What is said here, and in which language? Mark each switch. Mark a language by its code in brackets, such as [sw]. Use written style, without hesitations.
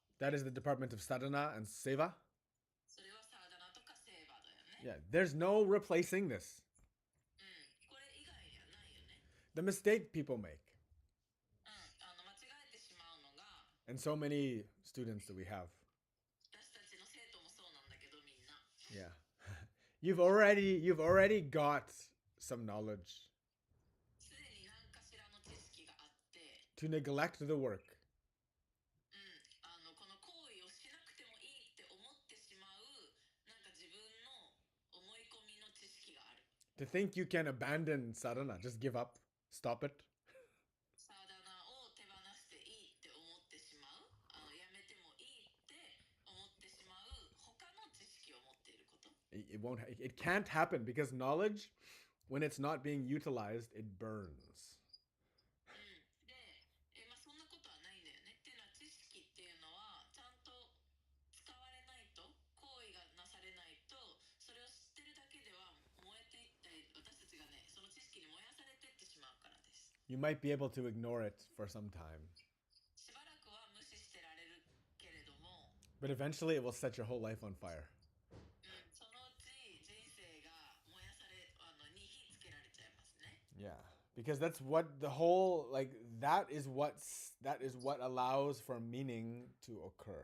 [en] That is the department of sadhana and seva. [ja] それはサーダナとかセーバーだよね。 [en] Yeah, there's no replacing this. [ja] これ以外にはないよね。 [en] The mistake people make, [ja] 間違えてしまうのが [en] and so many students that we have. [ja] 私たちの生徒もそうなんだけどみんな。 [en] Yeah. You've already got some knowledge [ja] すでに何かしらの知識があって、 [en] to neglect the work. [ja] この行為をしなくてもいいって思ってしまうなんか自分の思い込みの知識がある。 [en] To think you can abandon sadhana, just give up, stop it. [ja] サーダナを手放していいって思ってしまう、やめてもいいって思ってしまう他の知識を持っていること。 [en] It can't happen because knowledge, when it's not being utilized, it burns. [ja] で、そんなことはないんだよね。っていうのは知識っていうのはちゃんと使われないと、行為がなされないと、それを知ってるだけでは燃えていったり、私たちがね、その知識に燃やされてってしまう [en] You might be able to ignore it for some time, [ja] しばらくは無視してられるけれども、 [en] but eventually it will set your whole life on fire. [ja] そのうち人生が燃やされに火つけられちゃいますね。 [en] Yeah, because that's what the whole that is what allows for meaning to occur.